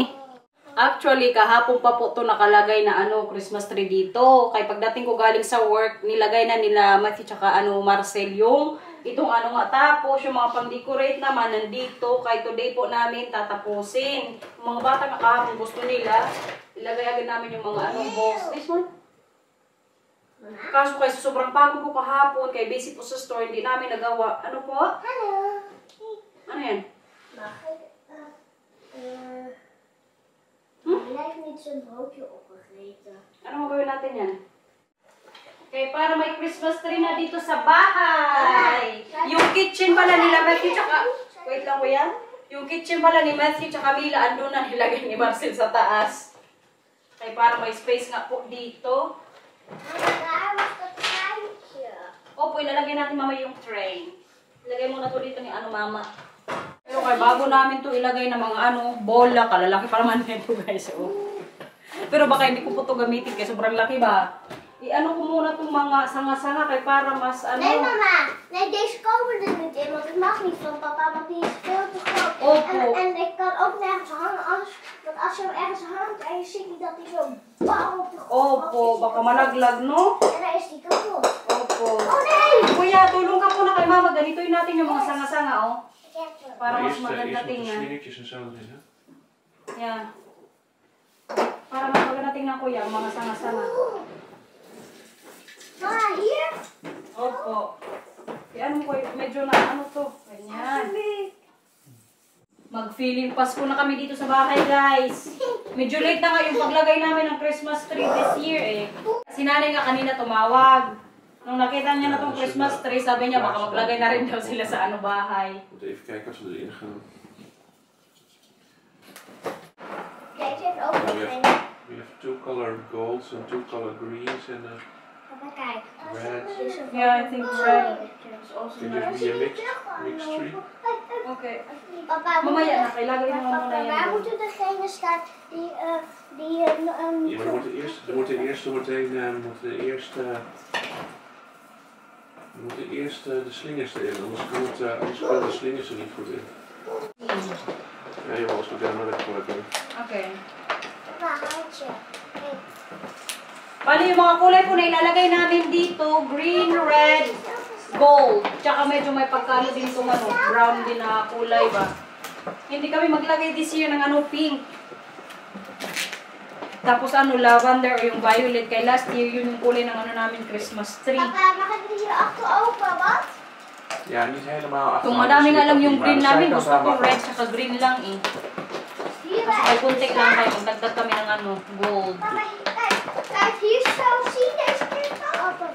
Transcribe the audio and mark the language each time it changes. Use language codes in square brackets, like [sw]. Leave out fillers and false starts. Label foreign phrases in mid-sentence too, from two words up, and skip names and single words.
[tl] Actually, kahapon pa po to nakalagay na [en] Christmas tree [tl] dito. Kaya pagdating ko galing sa work, nilagay na nila Matthew tsaka Marcel yung itong nga. Tapos yung mga pang-decorate naman nandito. Kaya today po namin tatapusin. Yung mga bata nga kahapon gusto nila, ilagay agad namin yung mga balls. [en] This one? [tl] Kaso kaya sobrang pagod ko kahapon, kaya busy po sa store, hindi namin nagawa. Ano po? Hello. Ano yan? [nl] Lijkt niet zo'n broodje opgegeten. [tl] Ano magawin natin yan? Okay, para may [en] Christmas tree [tl] na dito sa bahay. Yung kitchen pala nila Matthew tsaka... Wait lang ko yan. Yung kitchen pala ni Matthew tsaka Mila, andun na nilagay ni Marcel sa taas. Okay, para may space nga po dito. [nl] Daar was dat treintje. [tl] Opo, ilalagay natin mama yung tray. Ilagay muna to dito ni mama. Pero kaya bago namin to ilagay ng mga bola, kalalaki pa naman nito guys. Pero baka hindi ko po to gamitin kasi sobrang laki ba? Ko muna itong mga sanga-sanga kaya para mas [nl] Nee mama, nee deze komen er niet in, want ik mag niet van papa, want die is veel te groot. [tl] Opo. [nl] En ik kan ook nergens hangen, want als je hem ergens hangt en je ziet niet dat hij zo bam op de grond. [tl] Opo, baka malaglag no? [nl] En dan is die kapot. [tl] Opo. [nl] Oh nee! [tl] Kuya, tulong ka po na kay mama, ganitoin natin yung mga sanga-sanga [nl] Ik heb hem. [tl] Para mas [nl] Eerst [tl] maganda [nl] met de [tl] tingnan. [nl] slingertjes en zo erin, hè? [tl] Yan. Para mas maganda tingnan kuya, ang mga sanga-sanga. [nl] Mama, hier? [tl] Opo. Po, medyo na to. Ganyan. Mag-feeling Pasko na kami dito sa bahay, guys. Medyo late na nga yung paglagay namin ng [en] Christmas tree this year [tl] Si nanay nga kanina tumawag. Nung nakita niya na tong [en] Christmas tree, [tl] sabi niya baka maglagay na rin daw sila sa bahay. [nl] Moet even kijken of ze erin gaan. Kijk, ze heeft ook nog een. [en] We have two color golds and two color greens and [nl] Papa, kijk. [en] red. Yeah, I think red is also Can just nice. be a mixed tree. Okay. [nl] Papa, [tl] Mamaya na, kailangan naman muna [nl] papa, [tl] yan. [nl] waar moeten degene staan die Ja, maar we moeten eerst de slingers erin, anders kunnen de slingers er niet goed in. Ja, joh, als we daar maar even voor hebben. Okay. Papa, handje. Kijk. [tl] Bali, yung mga kulay po na ilalagay namin dito, [en] green, red, gold. [tl] Tsaka medyo may pagkano din itong brown din na kulay ba. Hindi kami maglagay [en] this year [tl] ng pink. Tapos lavender o yung violet. Kay [en] last year, [tl] yun yung kulay ng namin Christmas tree. [nl] Papa, mag ik hier achter open, wat? Ja, niet helemaal achter. [tl] Kung madami nga lang yung green namin, gusto ko red tsaka green lang [nl] Hier [tl] Kasi may kunti lang kayo, magdagdag kami ng gold. [nl] Papa, kijk, hier zo, zie je deze kant open.